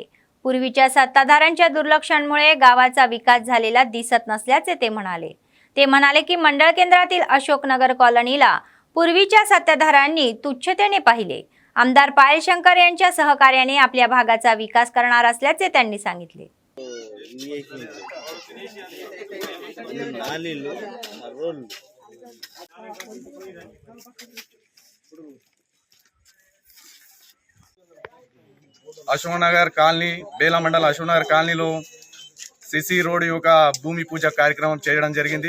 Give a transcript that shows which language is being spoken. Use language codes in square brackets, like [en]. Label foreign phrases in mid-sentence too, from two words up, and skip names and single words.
[mr] पूर्वीच्या सत्ताधाऱ्यांच्या दुर्लक्षामुळे गावाचा विकास झालेला दिसत नसल्याचे ते म्हणाले. ते म्हणाले की मंडळ केंद्रातील अशोकनगर कॉलनीला पूर्वीच्या सत्ताधाऱ्यांनी तुच्छतेने पाहिले. आमदार पायल शंकर यांच्या सहकार्याने आपल्या भागाचा विकास करणार असल्याचे त्यांनी सांगितले. [te] అశోక్నగర్ కాలనీ బేలా మండల అశోక్నగర్ కాలనీలో [en] CC road [te] యొక్క భూమి పూజ కార్యక్రమం చేయడం జరిగింది.